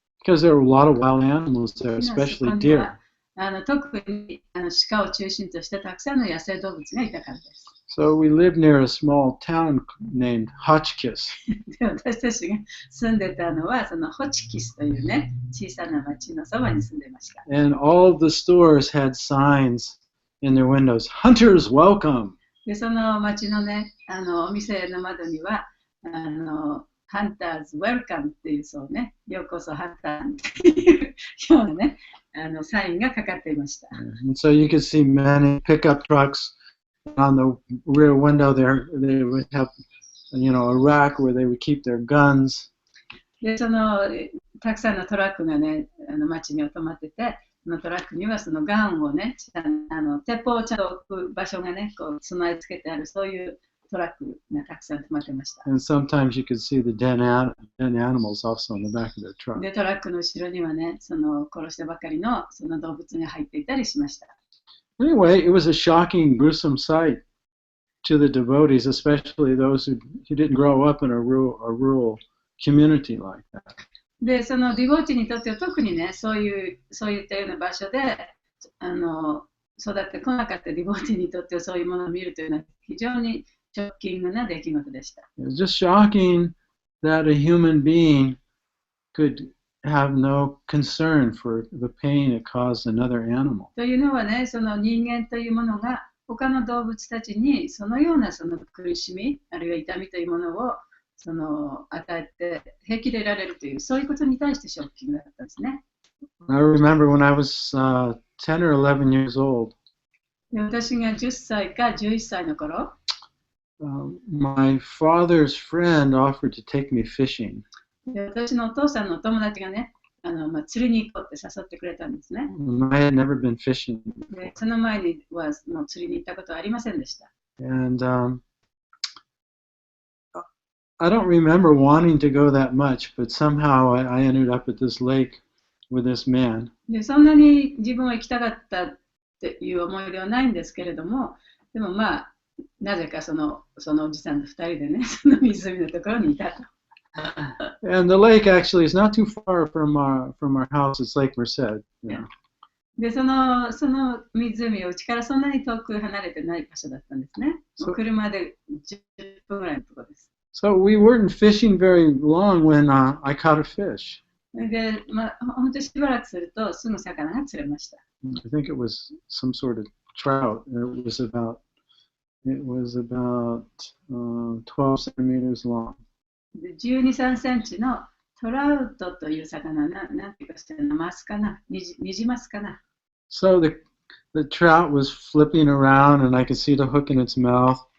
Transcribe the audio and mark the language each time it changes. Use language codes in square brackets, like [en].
[en] Because there were a lot of wild animals there, especially deer. [ja] 特に鹿を中心としてたくさんの野生動物がいたからです。 [en] So we lived near a small town named Hotchkiss. [ja] で、私たちが住んでたのは、そのホチキスというね、小さな町のそばに住んでました。 [en] And all the stores had signs in their windows, Hunters welcome! [ja] で、その町のね、お店の窓には、 [en] Hunters welcome [ja] っていうそうね、ようこそハンターっていうようなね、サインがかかっていました。 [en] And so you could see many pickup trucks On the rear window there, they would have, a rack where they would keep their guns. [ja] で、たくさんのトラックがね、街には止まってて、そのトラックにはそのガンをね、鉄砲をちゃんと置く場所がね、こう備え付けてある、そういうトラックがたくさん止まってました。 [en] And sometimes you could see the dead animals also in the back of their truck. [ja] で、トラックの後ろにはね、その殺したばかりのその動物が入っていたりしました。 [en] Anyway, it was a shocking, gruesome sight to the devotees, especially those who didn't grow up in a rural community like that. [ja] で、そのディボーティにとっては特にね、そういったような場所で育ってこなかったディボーティにとってはそういうものを見るというのは非常にショッキングな出来事でした。 [en] It was just shocking that a human being could have no concern for the pain it caused another animal. [ja] というのはね、その人間というものが他の動物たちにそのようなその苦しみ、あるいは痛みというものを与えて平気でいられるという、そういうことに対してショッキングだったんですね。 [en] I remember when I was 10 or 11 years old, [ja] で、私が10歳か11歳の頃、 [en] my father's friend offered to take me fishing. [ja] で、私のお父さんのお友達がね、釣りに行こうって誘ってくれたんですね。 [en] I had never been fishing. [ja] で、その前にはもう釣りに行ったことはありませんでした。 [en] And I don't remember wanting to go that much, but somehow I ended up at this lake with this man. [ja] で、そんなに自分は行きたかったっていう思い出はないんですけれども、でもまあ、なぜかそのおじさんと2人でね、その湖のところにいたと。 [en] And the lake actually is not too far from our house. It's Lake Merced. Yeah. [ja] で、その湖はうちからそんなに遠く離れてない場所だったんですね。車で10分ぐらいのところです。 [en] So we weren't fishing very long when I caught a fish. [ja] で、本当にしばらくするとすぐ魚が釣れました。 [en] I think it was some sort of trout. It was about 12 centimeters long. [ja] 12、3センチのトラウトという魚なんていうかしてるの、マスかな、ニジマスかな。 [en] So the trout was flipping around and I could see the hook in its mouth.